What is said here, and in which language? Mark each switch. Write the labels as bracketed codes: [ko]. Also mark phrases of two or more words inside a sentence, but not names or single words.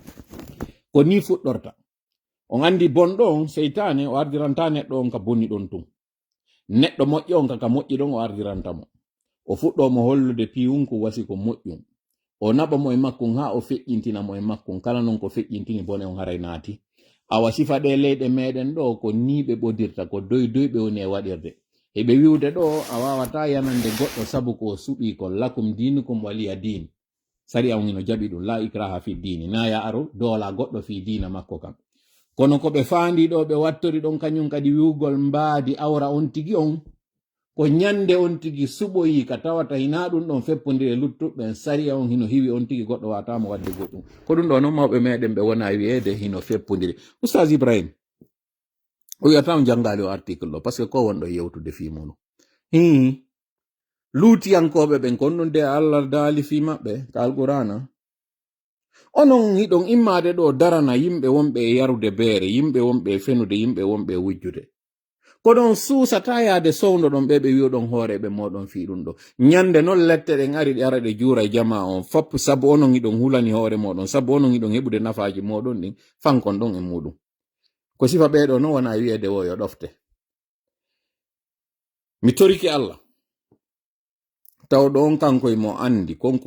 [ff] ko ni fuɗɗorta on andi bonɗo on seytane o ardiranta neɗɗo on ka bonni ɗon tun neɗɗo moƴƴo on kaka moƴƴi ɗon o ardirantamo o fuɗɗomo hollude piyunku wasi ko moƴƴum o naɓa mo e makkun ha o feƴƴintina mo e makkun kala non ko feƴƴintini bone on haray naati awa sifa ɗe leyɗe meɗen ɗo ko ni ɓe ɓodirta ko doy ɓe woni e waɗirde eɓe wiwde ɗo a wawata yanande goɗɗo sabu ko suɓi kon [ar] لكم دينكم ولي دين [ff] sari on hino jaɓi ɗum [ar] لا إكراه في الدين [ff] na ya aro doola goɗɗo fi dina makko kam kono ko ɓe faandi ɗo ɓe wattori ɗon kañum kadi wiwgol mbaadi awra on tigi on ko nyande on tigi suɓoyi ka tawata hina ɗum ɗon feppodire luttuɓɓen sariya on hino hiwi on tigi goɗɗo watamo wadde goɗɗum ko ɗum ɗo noon mawɓe meɗen ɓe wona wi'ede hino feppodire oustaz Ibrahim o wiyatamo jangali o article ɗo [fr] par ce que [ff] ko wonɗo yewtude fimuno luutiyankoɓe ɓen kon ɗum de Allah daali fi maɓɓe ka alqur'ana onon hiɗon immade ɗo darana yimɓe wonɓe e yarude beere yimɓe wonɓe e fenude yimɓe wonɓe e wujjude ko ɗon suusata yaade sowno ɗon ɓe wi'oɗon hooreɓe moɗon fi ɗum ɗo nyande noon lette ɗen ari ɗe ara ɗe juura e jama on fop sabu onon hiɗon hulani hoore moɗon sabu onon hiɗon heɓude nafaji moɗon ɗin fankon ɗon e muɗum ko sifa ɓeɗo noon wona wi'ede wo yo ɗofte mi toriki Allah tawɗo on kankoye mo andi konko